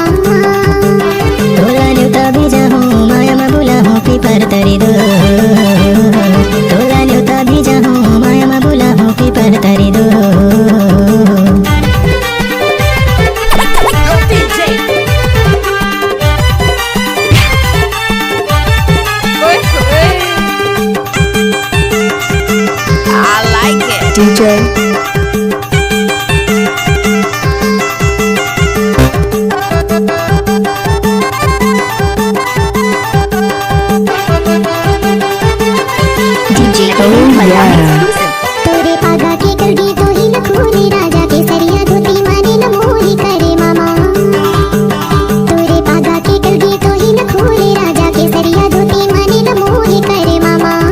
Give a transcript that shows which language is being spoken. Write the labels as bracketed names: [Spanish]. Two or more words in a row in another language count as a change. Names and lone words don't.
[Chhattisgarhi] तोला न्यूता भी जाहूँ माया मा बुला हूँ पीपर तरी दो तोला न्यूता भी जाहूँ माया मा बुला हूँ पीपर तरी दो [English] Yo, DJ. I like it. DJ. DJ देवेंद्र बलराम exclusive. [Chhattisgarhi] तोरे पागा के कलगी तो ही लखोरे राजा के सरिया धोती माने न मोरी करे मामा तोरे पागा के कलगी तो ही लखोरे राजा के सरिया धोती माने न मोरी करे मामा